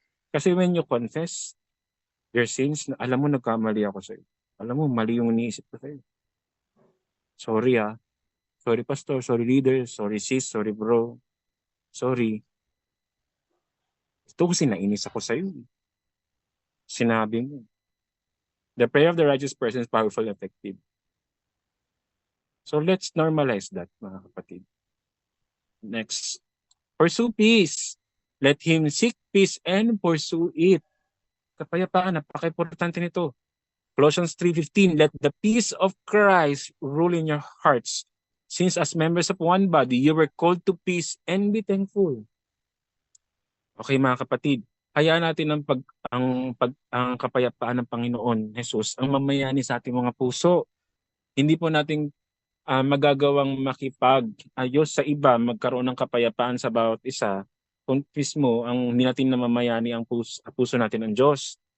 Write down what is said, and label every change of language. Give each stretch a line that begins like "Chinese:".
Filipino: Kasi
English: when you confess your sins,
Filipino: alam mo nagkamali ako sa'yo. Alam mo, mali yung iniisip ko sa'yo. Sorry Sorry pastor, sorry leader, sorry sis, sorry bro. Sorry. Ito kasi nainis ako sa'yo. Sinabi mo.
English: The prayer of the righteous person is powerful and effective. So let's normalize that, mga kapatid. Next. Pursue peace. Let him seek peace and pursue it.
Filipino: Kapayapaan, napaka-importante nito.
English: Colossians 3:15, let the peace of Christ rule in your hearts. Since as members of one body, you were called to peace and be thankful.
Filipino: Okay, mga kapatid, hayaan natin ang kapayapaan ng Panginoon Jesus ang mamayani sa ating mga puso. Hindi po natin magagawang makipag-ayos sa iba, magkaroon ng kapayapaan sa bawat isa, kung mismo ang hindi natin namamayani ang puso natin ng Diyos.